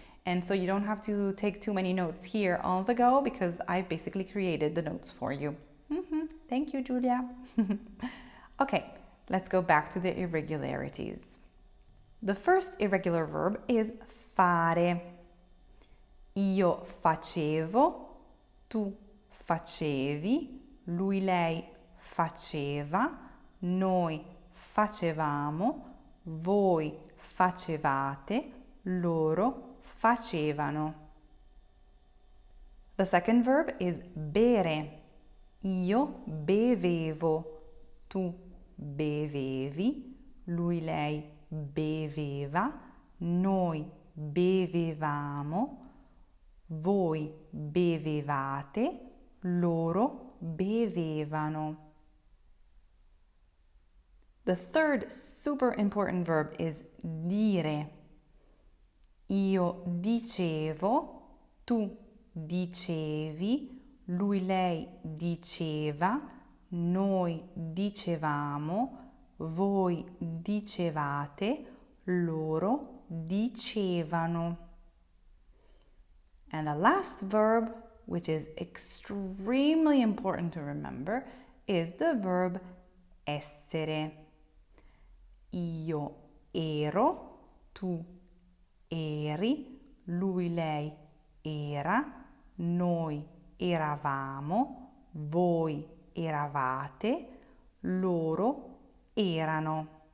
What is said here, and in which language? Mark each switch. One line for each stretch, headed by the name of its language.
English: And so you don't have to take too many notes here on the go because I've basically created the notes for you. Thank you, Giulia. Okay, let's go back to the irregularities. The first irregular verb is fare.
Italian: Io facevo, tu facevi, lui, lei faceva, noi facevamo, voi facevate, loro facevano.
English: The second verb is bere.
Italian: Io bevevo, tu bevevi, lui, lei beveva, noi bevevamo, voi bevevate, loro bevevano.
English: The third super important verb is dire.
Italian: Io dicevo, tu dicevi, lui, lei diceva, noi dicevamo, voi dicevate, loro dicevano.
English: And the last verb, which is extremely important to remember, is the verb essere.
Italian: Io ero, tu eri, lui, lei era, noi eravamo, voi eravate, loro erano.